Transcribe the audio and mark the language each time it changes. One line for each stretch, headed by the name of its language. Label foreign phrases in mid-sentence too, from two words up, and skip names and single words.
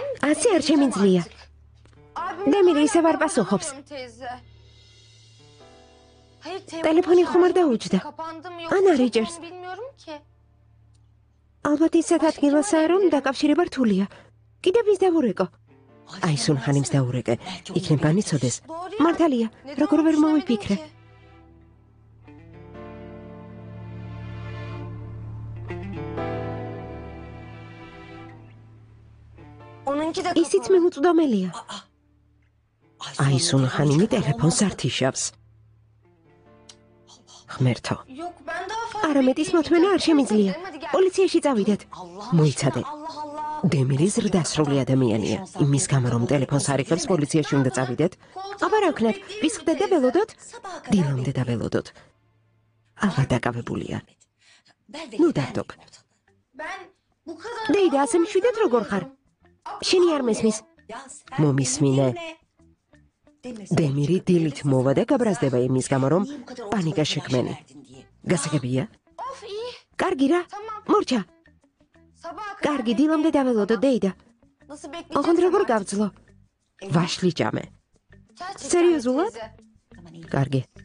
Georgian: ასე არ შემიძლია.
Turkish: Abim
Georgian: დემირი ისევ არ პასუხობს.
Turkish: teyze. Hayır,
Georgian: ტელეფონი ხომ არ დაუჯდა?
Turkish: Kapandı mı Ana yoksa Rogers. çekmem bilmiyorum ki.
Georgian: ალბათ ისეთ ადგილასაა, რომ დაკავშირება რთულია. კიდევ ვის დავურეკო? აი, სუნჰანიმს დაურეკე. იქნება იცოდეს. მართალია,
Turkish: Neden
Georgian: როგორ ვერ
Turkish: onu
Georgian: მოვიფიქრე.
Turkish: söyledin ki? Onunki de
Georgian: ისიც
Turkish: kapalı.
Georgian: მეუწვდომელია. აი, სუნჰანიმი ტელეფონს არ თიშავს. ღმერთო,
Turkish: Yok, ben daha fazla
Georgian: არამედ ის მოთმენა არ შემიძლია.
Turkish: Hadi gel.
Georgian: პოლიციაში წავიდეთ. მოიცადე.
Turkish: Allah Allah.
Georgian: დემირი ზრდასრული ადამიანია. იმის გამო რომ ტელეფონს არ იღებს, პოლიციაში უნდა წავიდეთ. აბა რა ვქნათ? ვის ხდეთ და ველოდოთ? დილამდე და ველოდოთ. ალბათ დაკავებულია. ნუ დარდობ.
Turkish: Ben bu kadar
Georgian: დეიდა, ასე მშვიდად როგორ ხარ? შენი არ მესმის. მომისმინე. დემირი დილით მოვა და გაბრაზდება იმის გამო რომ პანიკა შექმენი. გასაგებია?
Turkish: of iyi.
Georgian: კარგი რა. მორჩა.
Turkish: Sabaha kadar
Georgian: კარგი, დილამდე დაველოდო, დეიდა.
Turkish: nasıl bekleyeceğiz?
Georgian: ოღონდ როგორ გავძლო? ვაშლი ჭამე.
Turkish: Gerçekten
Georgian: Seriozულად?
Turkish: teyze.
Georgian: კარგი.